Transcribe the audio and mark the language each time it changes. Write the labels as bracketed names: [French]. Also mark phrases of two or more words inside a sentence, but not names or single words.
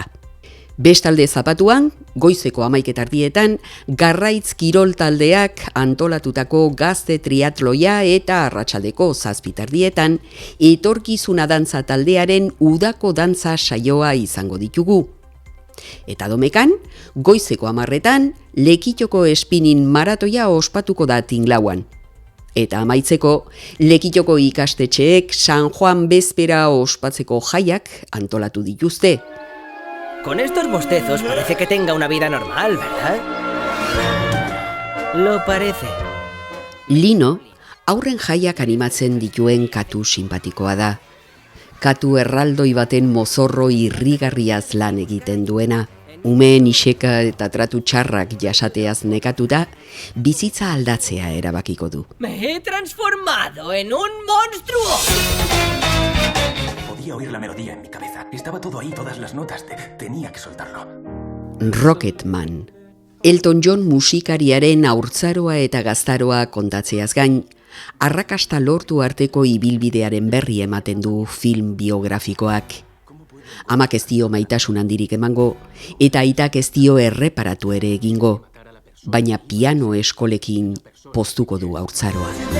[Basque] Bestalde zapatuan, goizeko 11 tardietan, Garraitz kirol taldeak antolatutako gazte triatloia eta arratsaldeko 7 tardietan, etorkizuna dantza taldearen udako dantza saioa izango ditugu. Eta domekan, goizeko 10etan, Lekitoko espinin maratoia ospatuko da Tinglauan. Eta amaitzeko, Lekitoko ikastetxeek San Juan bezpera ospatzeko jaiak antolatu dituzte. [Spanish] Con estos bostezos parece que tenga una vida normal, ¿verdad? Lo parece. [Basque] Lino, aurren jaiak animatzen dituen katu sinpatikoa da. Katu erraldoi baten mozorro irrigarriaz lan egiten duena. Umeen iseka eta tratu txarrak jasateaz nekatuta, bizitza aldatzea erabakiko du. [Spanish] Me he transformado en un monstruo. Podía oír la melodía en mi cabeza. Estaba todo ahí, todas las notas. Tenía que soltarlo. [Basque] Rocketman. Elton John musikariaren haurtzaroa eta gaztaroa kontatzeaz gain, arrakasta lortu arteko ibilbidearen berri ematen du film biografikoak. Amak ez dio maitasun handirik emango, eta aitak ez dio erreparatu ere egingo, baina piano eskolekin poztuko du haurtzaroa.